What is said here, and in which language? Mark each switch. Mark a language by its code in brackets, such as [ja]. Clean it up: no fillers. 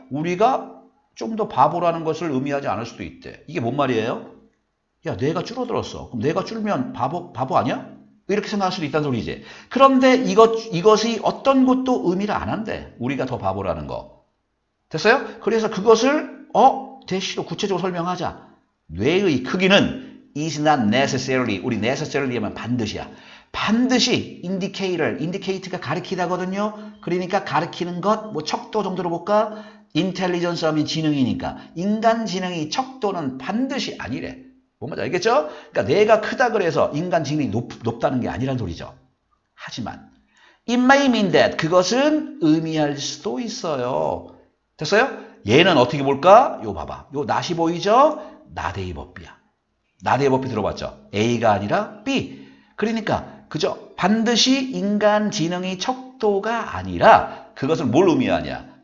[ko] 우리가 좀 더 바보라는 것을 의미하지 않을 수도 있대. 이게 뭔 말이에요? 야, 뇌가 줄어들었어. 그럼 뇌가 줄면 바보 아니야? 이렇게 생각할 수도 있다는 소리지. 그런데 이것이 어떤 것도 의미를 안 한대. 우리가 더 바보라는 거. 됐어요? 그래서 그것을 대시로 구체적으로 설명하자. 뇌의 크기는 [en] is not necessarily. [ko] 우리 necessarily 하면 반드시야. 반드시 indicate가 가리키다거든요. 그러니까 가리키는 것, 뭐 척도 정도로 볼까? intelligence 하면 지능이니까. 인간 지능이 척도는 반드시 아니래. 뭔 말인지 알겠죠? 그러니까 뇌가 크다 그래서 인간 지능이 높다는 게 아니란 소리죠. 하지만 [en] it may mean that. [ko] 그것은 의미할 수도 있어요. 됐어요? 얘는 어떻게 볼까? 요 봐봐. 요 낫이 보이죠? 나대의 법비야. 나대의 법비 들어봤죠? A가 아니라 B. 그러니까 그죠? 반드시 인간 지능이 척도가 아니라 그것을 뭘 의미하냐?